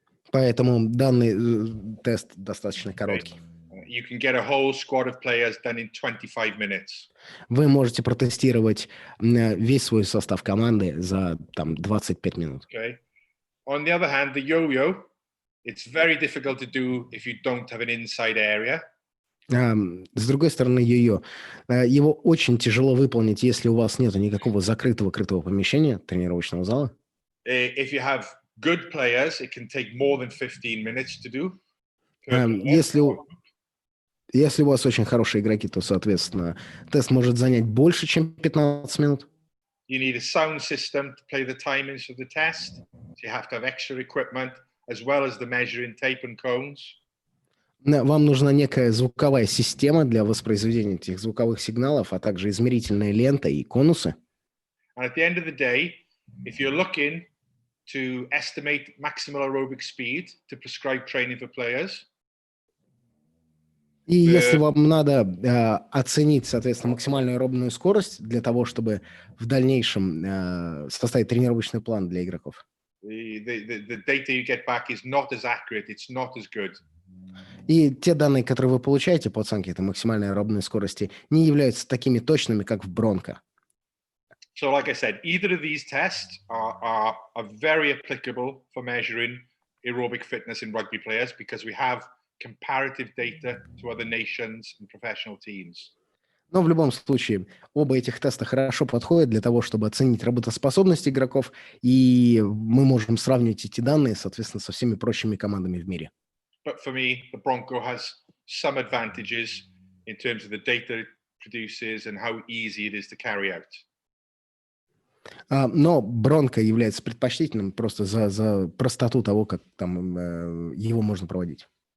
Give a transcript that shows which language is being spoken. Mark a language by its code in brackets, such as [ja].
[ru] Поэтому данный тест достаточно короткий. [en] You can get a whole squad of players done in 25 minutes. [ru] Вы можете протестировать весь свой состав команды за там 25 минут. [en] Okay. On the other hand, the yo-yo, it's very difficult to do if you don't have an inside area. [ru] С другой стороны, его очень тяжело выполнить, если у вас нет никакого закрытого крытого помещения, тренировочного зала. [en] If you have good players, it can take more than 15 minutes to do. [ru] Если у вас очень хорошие игроки, то, соответственно, тест может занять больше, чем 15 минут. [en] You need a sound system to play the timings of the test. So you have to have extra equipment as well as the measuring tape and cones. [ru] Вам нужна некая звуковая система для воспроизведения этих звуковых сигналов, а также измерительная лента и конусы. [en] And at the end of the day, if you're looking to estimate maximal aerobic speed to prescribe training for players. [ru] И если вам надо оценить, соответственно, максимальную аэробную скорость для того, чтобы в дальнейшем составить тренировочный план для игроков. [en] The data you get back is not as accurate, it's not as good. [ru] И те данные, которые вы получаете по оценке этой максимальной аэробной скорости, не являются такими точными, как в Бронко. [en] So, like I said, either of these tests are very applicable for measuring aerobic fitness in rugby players because we have comparative data to other nations and professional teams. [ru] Но в любом случае, оба этих теста хорошо подходят для того, чтобы оценить работоспособность игроков, и мы можем сравнивать эти данные, соответственно, со всеми прочими командами в мире. [en] But for me, the Bronco has some advantages in terms of the data it produces and how easy it is to carry out. [ru] Но Бронко является предпочтительным просто за простоту того, как там его можно проводить.